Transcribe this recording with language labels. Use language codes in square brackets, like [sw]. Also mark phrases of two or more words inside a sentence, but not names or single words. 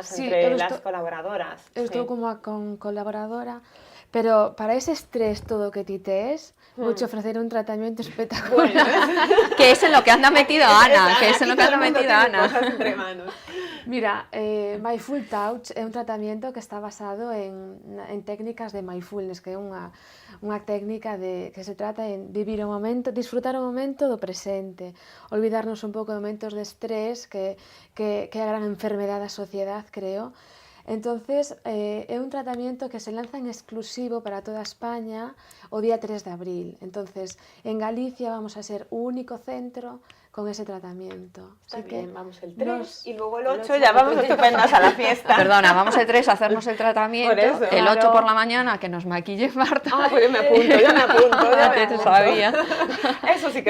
[es] Sí, entre [gl] eu [es] las colaboradoras. [gl] Eu estou [es] Sí. [gl] como con colaboradora, pero para ese estrés todo que ti tes, vou te ofrecer un tratamiento espectacular. [es] Bueno, Que es en lo que anda metido Ana, que es en aquí lo que todo anda el mundo metido tiene Ana. cosas entre manos. Mira, [gl] Mindful Touch é un tratamento que está basado en técnicas de mindfulness, que é unha técnica que se trata en vivir o momento, disfrutar o momento do presente, olvidarnos un pouco de momentos de estrés, que é a gran enfermedade da sociedade, creo. Entonces, é un tratamento que se lanza en exclusivo para toda España o día 3 de abril. Entonces, en Galicia vamos a ser o único centro con ese tratamiento. [es] Está Así bien, que vamos el 3 nos- y luego el 8 ya vamos estupendas a la fiesta. Perdona, vamos el 3 a hacernos el tratamiento, Por eso. el 8 Claro. por la mañana que nos maquille Marta. Ah, pues yo me apunto, ya me apunto. Ya te sabía. Eso sí que es